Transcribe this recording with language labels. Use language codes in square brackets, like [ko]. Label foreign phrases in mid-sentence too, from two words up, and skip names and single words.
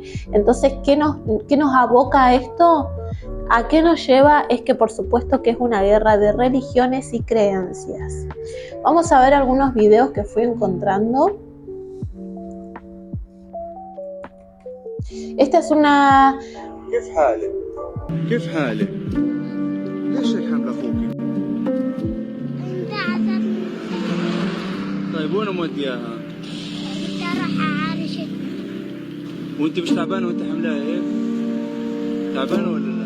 [es] Entonces, ¿qué nos aboca a esto? ¿A qué nos lleva? Es que por supuesto que es una guerra de religiones y creencias. Vamos a ver algunos videos que fui encontrando. Esta es una... [ar] كيف حالك؟ كيف حالك؟ ليش هيك حامل اخوك؟ طيب وين مودياها؟ بدي اروح اعالج. وانت مش تعبانه وانت حاملاها هيك؟ تعبانه ولا لا؟